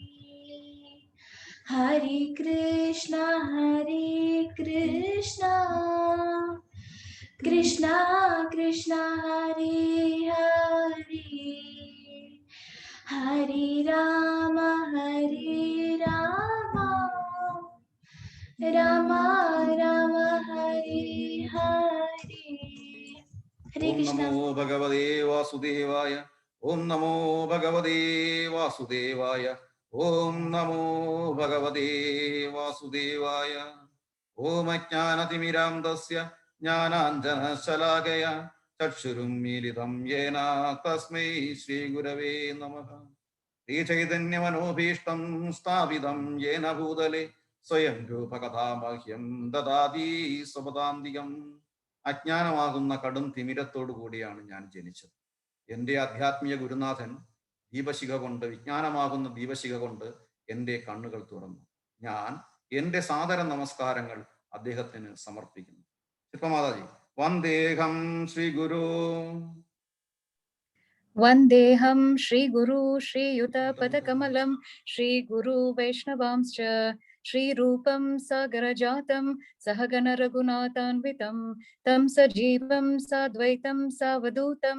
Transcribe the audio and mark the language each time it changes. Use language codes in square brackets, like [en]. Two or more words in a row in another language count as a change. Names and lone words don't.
[sa] हरे कृष्णा कृष्णा कृष्णा हरे हरे हरे राम राम राम हरे हरे हरे कृष्ण। नमो भगवते वासुदेवाय। ओम नमो भगवते वासुदेवाय। ओम नमो भगवते वासुदेवाय। ओम अज्ञानतिमिरान्धस्य ज्ञानाञ्जनशलाकया चक्षुरुन्मीलितं येन तस्मै श्रीगुरवे नमः। श्रीचैतन्यमनोभीष्टं स्थापितं येन भूतले स्वयं रूपकथा मह्यं ददाति स्वपदान्तिकम्। [ml] അജ്ഞാനമാകുന്ന കടും തിമിരത്തോടു കൂടിയാണ് ഞാൻ ജനിച്ചത്. എൻ്റെ ആധ്യാത്മിക ഗുരുനാഥൻ ദീപശിഖ കൊണ്ട്, വിജ്ഞാനമാകുന്ന ദീപശിഖ കൊണ്ട് എൻ്റെ കണ്ണുകൾ തുറന്നു. ഞാൻ എൻ്റെ സാദര നമസ്കാരങ്ങൾ അദ്ദേഹത്തിന് സമർപ്പിക്കുന്നു. [sa] ശില്പമാതാജി. वन्देहं श्री गुरु. वन्देऽहं श्रीगुरु श्रीयुतपदकमलं श्रीगुरु वैष्णवांश्च श्रीरूपं सागरजातं सहगणरघुनाथान्वितं तं सजीवं साद्वैतं सावधूतं